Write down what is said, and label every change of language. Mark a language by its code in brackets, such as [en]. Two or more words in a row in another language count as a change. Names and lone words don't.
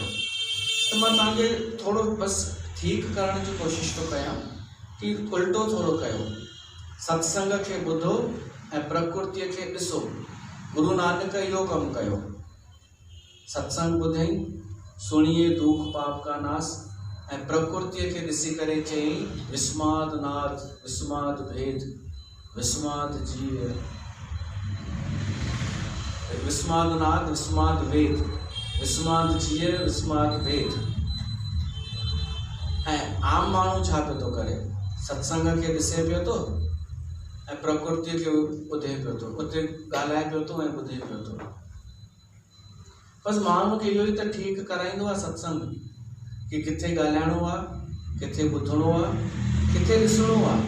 [sd] त मां तव्हांखे थोरो बसि ठीकु करण जी कोशिशि थो कयां कि उल्टो थोरो कयो, सत्संग खे ॿुधो ऐं प्रकृतिअ खे ॾिसो। गुरु नानक इहो कमु कयो, सत्संग ॿुधई, [pa] ਸੁਣਿਐ ਦੁਖ ਪਾਪ ਕਾ ਨਾਸ, [sd] ऐं प्रकृतिअ खे ॾिसी करे चयईं, [pa] ਵਿਸਮਾਦ ਨਾਥ ਵਿਸਮਾਦ ਭੇਦ, ਵਿਸਮਾਦ ਜੀਵ, ਵਿਸਮਾਦ ਨਾਥ ਵਿਸਮਾਦ ਵੇਦ, ਵਿਸਮਾਦ ਜੀਵ ਵਿਸਮਾਦ ਭੇਦ। [sd] ऐं आम माण्हू छा पियो थो करे? सत्संग खे ॾिसे पियो थो ऐं प्रकृतिअ खे ॿुधे पियो थो, उते ॻाल्हाए पियो थो ऐं ॿुधे पियो थो। बसि माण्हू खे इहो ई त ठीकु कराईंदो आहे सत्संग, कि किथे ॻाल्हाइणो आहे, किथे ॿुधणो आहे, किथे ॾिसणो आहे।